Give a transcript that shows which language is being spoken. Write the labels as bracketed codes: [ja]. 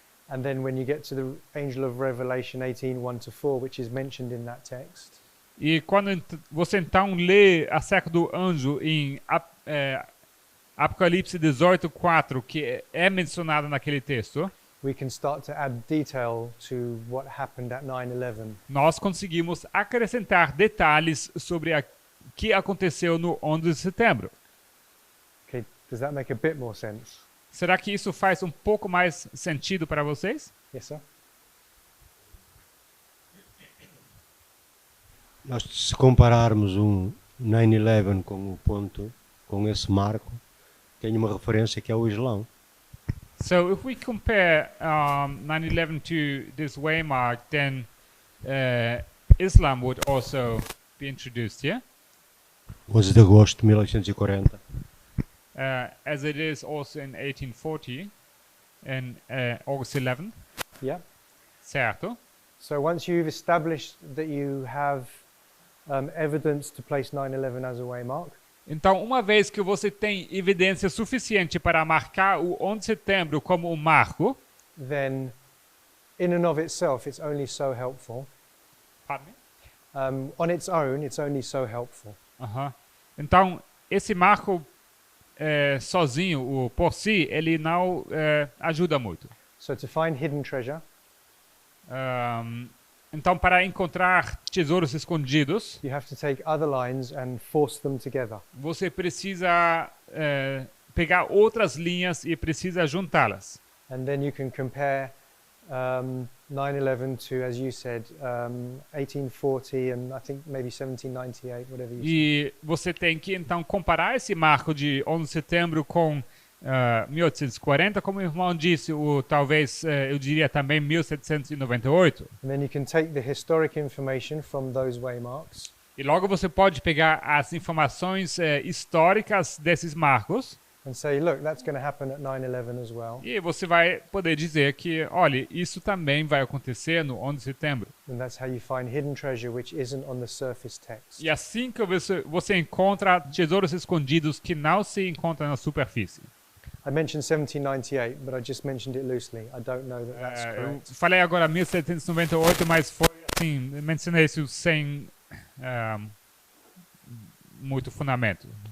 [en] And then when you get to the angel of Revelation 18:1-4, which is mentioned in that text, [pt] E quando você então lê acerca do anjo em Apocalipse 18:4, que é mencionado naquele texto, [en] we can start to add detail to what happened at 9/11. [pt] nós conseguimos acrescentar detalhes sobre o que aconteceu no 11 de setembro. [en] Okay, does that make a bit more sense? [pt] Será que isso faz um pouco mais sentido para vocês? [en] Yes, sir? [pt] Nós, se compararmos 9/11 com o ponto, com esse marco, tem uma referência que é o Islão. [en] So if we compare 9/11 to this waymark, then Islam would also be introduced here, [pt] 11 de agosto de 1840. [en] as it is also in 1840 and August 11th. Yeah. [pt] Certo? [en] So once you've established that you have evidence to place 9/11 as a waymark, [pt] Então, uma vez que você tem evidência suficiente para marcar o 11 de setembro como um marco, [en] then in and of itself, it's only so helpful. pardon me? On its own, it's only so helpful. [pt] Então, esse marco sozinho, por si, ele não ajuda muito. [en] So to find hidden treasure, [pt] Então, para encontrar tesouros escondidos, [en] you have to take other lines and force them together. [pt] você precisa pegar outras linhas e precisa juntá-las. [en] And then you can compare 9/11 to, as you said, 1840 and I think maybe 1798, whatever you said. [pt] E você tem que, então, comparar esse marco de 11 de setembro com 1840, como o irmão disse, talvez, eu diria também 1798. [en] And then you can take the historic information from those waymarks [pt] E logo você pode pegar as informações históricas desses marcos [en] and say, look, that's going to happen at 9/11 as well. [pt] e você vai poder dizer que, olha, isso também vai acontecer no 11 de setembro. [en] And that's how you find hidden treasure which isn't on the surface text. [pt] E assim que você encontra tesouros escondidos que não se encontram na superfície. [en] I mentioned 1798, but I just mentioned it loosely. I don't know that that's [pt] Eu [en] correct. [pt] falei agora 1798, mas foi assim, mencionei isso sem muito fundamento.